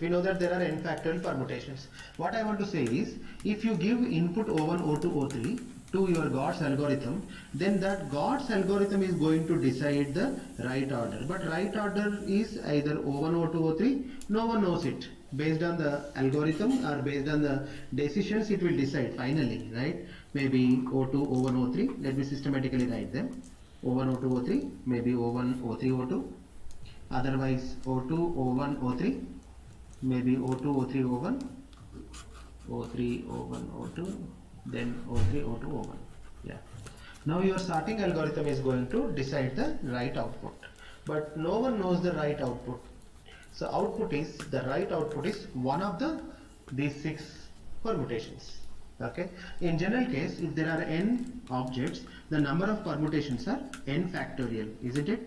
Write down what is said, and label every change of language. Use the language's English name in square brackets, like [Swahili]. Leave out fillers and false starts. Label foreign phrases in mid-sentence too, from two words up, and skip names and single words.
[English] We know that there are n factorial permutations. What I want to say is, if you give input O1, O2, O3 to your God's algorithm, then that God's algorithm is going to decide the right order. But right order is either O1, O2, O3, no one knows it. Based on the algorithm or based on the decisions, it will decide finally, right? Maybe O2, O1, O3, let me systematically write them. O1, O2, O3, maybe O1, O3, O2. Otherwise O2, O1, O3, maybe O2, O3, O1, O3, O1, O2, then O3, O2, O1. Yeah. Now your sorting algorithm is going to decide the right output, but no one knows the right output. So the right output is one of these 6 permutations. Okay. In general case, if there are n objects, the number of permutations are n factorial, isn't it?